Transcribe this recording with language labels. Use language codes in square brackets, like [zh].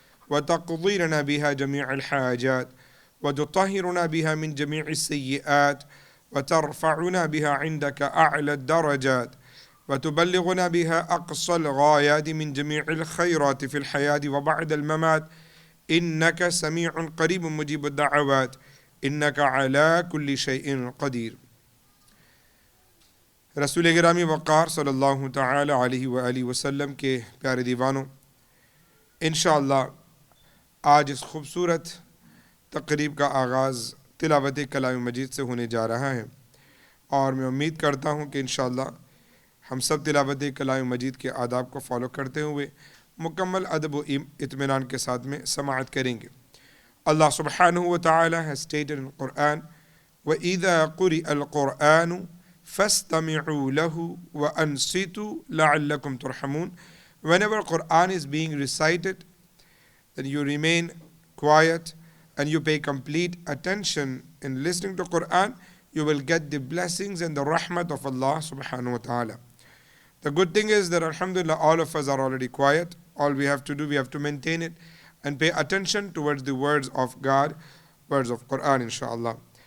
[ar] وتقضي لنا بها جميع الحاجات وتطهرنا بها من جميع السيئات وترفعنا بها عندك أعلى الدرجات وتبلغنا بها أقصى الغايات من جميع الخيرات في الحياة وبعد الممات إنك سميع قريب مجيب الدعوات إنك على كل شيء قدير. [ur] رسول گرامی وقار صلی اللہ تعالی علیہ وآلہ وسلم کے پیارے دیوانوں، انشاءاللہ آج اس خوبصورت تقریب کا آغاز تلاوت کلام مجید سے ہونے جا رہا ہے، اور میں امید کرتا ہوں کہ انشاءاللہ ہم سب تلاوت کلام مجید کے آداب کو فالو کرتے ہوئے مکمل ادب و اطمینان کے ساتھ میں سماعت کریں گے۔ اللہ سبحانہ و تعالی [en] has stated in Quran [ar] وَإِذَا قُرِئَ الْقُرْآنُ فَاسْتَمِعُوا لَهُ وَأَنصِتُوا لَعَلَّكُمْ تُرْحَمُونَ. [en] Whenever Quran is being recited, then you remain quiet and you pay complete attention in listening to Quran, you will get the blessings and the rahmat of Allah subhanahu wa ta'ala. The good thing is that alhamdulillah all of us are already quiet. All we have to do, we have to maintain it and pay attention towards the words of God, words of Quran inshallah.